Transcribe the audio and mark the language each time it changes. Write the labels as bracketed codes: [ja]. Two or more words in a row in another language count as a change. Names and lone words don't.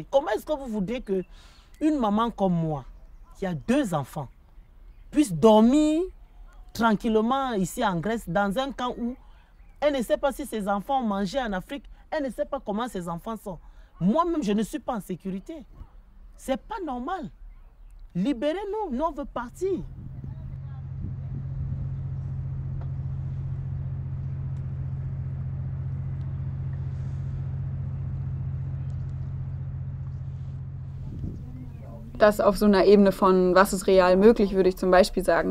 [fr] Comment est-ce que vous voudrez qu'une maman comme moi, qui a 2 enfants, puisse dormir tranquillement ici en Grèce, dans un camp où elle ne sait pas si ses enfants ont mangé en Afrique, elle ne sait pas comment ses enfants sont. Moi-même, je ne suis pas en sécurité. Ce n'est pas normal. Libérez-nous, nous on veut partir. [de] Das auf so einer Ebene von, was ist real möglich, würde ich zum Beispiel sagen,